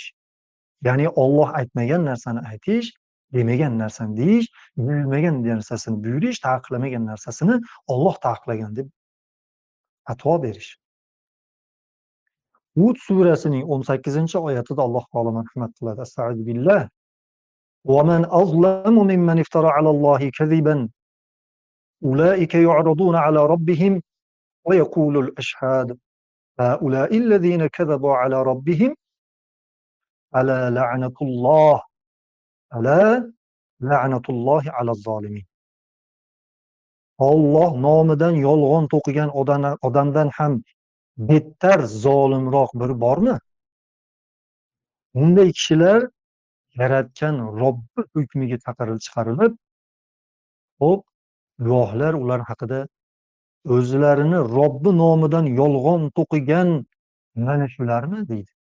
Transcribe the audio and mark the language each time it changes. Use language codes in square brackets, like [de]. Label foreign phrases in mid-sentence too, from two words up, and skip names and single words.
[uz] Ya'ni Alloh aytmagan narsani aytish, demagan narsani deyish, buyurmagan narsasini buyurish, taqiqlamagan narsasini Alloh taqiqlagan deb fatvo berish. Hud surasining 18-oyatida Alloh taolo marhamat qiladi. [ar] أستغفر الله. ومن أظلم ممن افترى على الله كذبا. أولئك يعرضون على ربهم ويقول الأشهاد. هؤلاء الذين كذبوا على ربهم ألا لعنة الله ألا لعنة الله على الظالمين. [uz] Alloh nomidan yolg'on to'qigan odamdan ham bettar zolimroq biri bormi? Bunday kishilar yaratgan Robbi hukmiga chiqarilib, xo'p, guvohlar ular haqida o'zlarini Robbi nomidan yolg'on to'qigan mana shularmi deydi.